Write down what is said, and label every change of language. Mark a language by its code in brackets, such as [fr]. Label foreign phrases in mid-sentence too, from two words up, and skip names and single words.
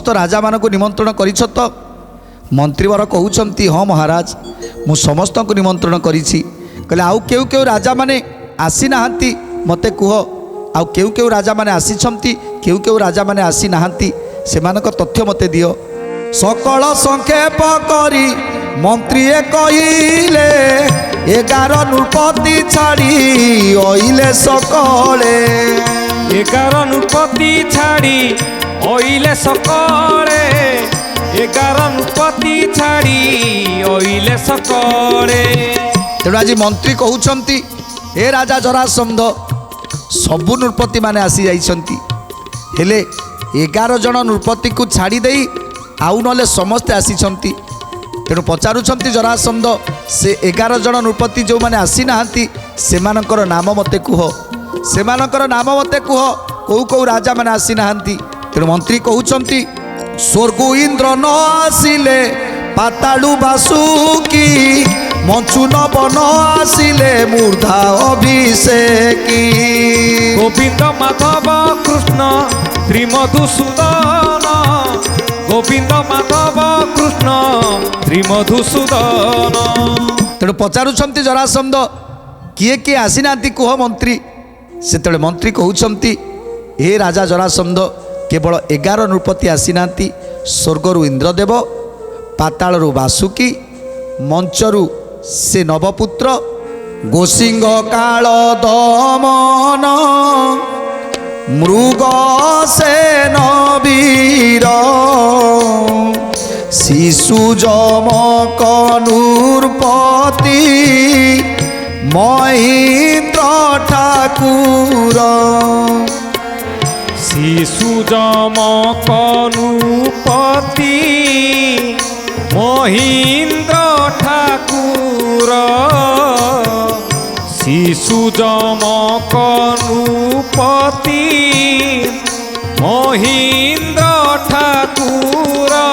[or] ରାଜାମାନଙ୍କୁ ନିମନ୍ତ୍ରଣ କରିଛ ତ ମନ୍ତ୍ରୀବର କହୁଛନ୍ତି ହଁ ମହାରାଜ ମୁଁ ସମସ୍ତଙ୍କୁ ନିମନ୍ତ୍ରଣ କରିଛି କହିଲେ ଆଉ କେଉଁ କେଉଁ ରାଜାମାନେ ଆସିନାହାନ୍ତି ମୋତେ କୁହ ଆଉ କେଉଁ କେଉଁ ରାଜାମାନେ ଆସିଛନ୍ତି କେଉଁ କେଉଁ ରାଜାମାନେ ଆସିନାହାନ୍ତି ସେମାନଙ୍କ ତଥ୍ୟ ମୋତେ ଦିଅ ସକଳ ସଂକ୍ଷେପ କରି ମନ୍ତ୍ରୀଏ କହିଲେ 11 ନୃପତି ଛାଡ଼ି ଅଇଲେ ସକଳେ 11 ନୃପତି ଛାଡ଼ି ଅଇଲେ ସକଳେ 11 ନୃପତି ଛାଡ଼ି ଅଇଲେ ସକଳେ ତେଣୁ ଆଜି ମନ୍ତ୍ରୀ କହୁଛନ୍ତି ଏ ରାଜା ଜରାସନ୍ଧ ସବୁ ନୃପତି ମାନେ ଆସିଯାଇଛନ୍ତି ହେଲେ 11 ଜଣ ନୃପତିକୁ ଛାଡ଼ି ଦେଇ ଆଉ ନହେଲେ ସମସ୍ତେ ଆସିଛନ୍ତି ତେଣୁ ପଚାରୁଛନ୍ତି ଜରାସନ୍ଧ ସେ 11 ଜଣ ନୃପତି ଯେଉଁମାନେ ଆସିନାହାନ୍ତି ସେମାନଙ୍କର ନାମ ମୋତେ କୁହ ସେମାନଙ୍କର ନାମ ମୋତେ କୁହ କେଉଁ କେଉଁ ରାଜାମାନେ ଆସିନାହାନ୍ତି ତେଣୁ ମନ୍ତ୍ରୀ କହୁଛନ୍ତି ସ୍ୱର୍ଗୁ ଇନ୍ଦ୍ର ନ ଆସିଲେ ପାତାଳୁ ବାସୁକି ମଞ୍ଚୁ ନବ ନ ଆସିଲେ ମୂର୍ଦ୍ଧା ଅଭିଷେକୀ ଗୋବିନ୍ଦ ମାଧବ କୃଷ୍ଣ ଶ୍ରୀ ମଧୁସୂଦନ ଗୋବିନ୍ଦ ମାଧବ କୃଷ୍ଣ ଶ୍ରୀ ମଧୁସୂଦନ ତେଣୁ ପଚାରୁଛନ୍ତି ଜରାସନ୍ଧ କିଏ କିଏ ଆସିନାହାନ୍ତି କୁହ ମନ୍ତ୍ରୀ ସେତେବେଳେ ମନ୍ତ୍ରୀ କହୁଛନ୍ତି ହେ ରାଜା ଜରାସନ୍ଧ କେବଳ 11 ନୃପତି ଆସିନାହାନ୍ତି ସ୍ୱର୍ଗରୁ ଇନ୍ଦ୍ରଦେବ ପାତାଳରୁ ବାସୁକି ମଞ୍ଚରୁ ସେ ନବପୁତ୍ର ଗୋସିଙ୍ଗ କାଳ ଦମନ ମୃଗ ସେନ ବୀର ଶିଶୁ ଯମକ ନୃପତି ମହେନ୍ଦ୍ର ଠାକୁର ଶିଶୁ ଯମକ ନୃପତି ମହୀନ୍ଦ୍ର ଠାକୁର ଶିଶୁ ଯମକ ନୃପତି ମହୀନ୍ଦ୍ର ଠାକୁର